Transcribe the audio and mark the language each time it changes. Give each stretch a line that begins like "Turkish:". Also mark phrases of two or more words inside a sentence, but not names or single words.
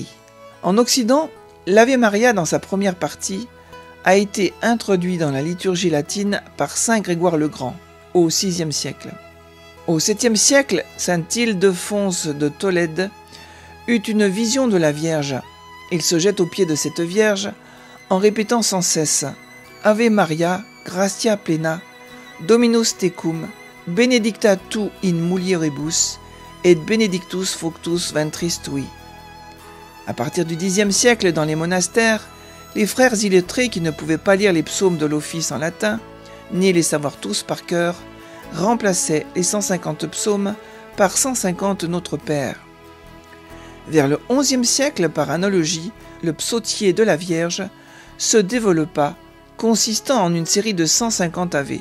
French: En Occident, l'Ave Maria dans sa première partie a été introduit dans la liturgie latine par saint Grégoire le Grand au VIe siècle. Au VIIe siècle, saint Ildefonse de Tolède eut une vision de la Vierge. Il se jette aux pieds de cette Vierge en répétant sans cesse «
Latin: Ave Maria, gratia plena, Dominus tecum, benedicta tu in mulieribus, et benedictus fructus ventris tui ».
French: À partir du Xe siècle, dans les monastères, les frères illettrés qui ne pouvaient pas lire les psaumes de l'office en latin, ni les savoir tous par cœur, remplaçaient les 150 psaumes par 150 Notre Père. Vers le XIe siècle, par analogie, le psautier de la Vierge se développa, consistant en une série de 150 ave.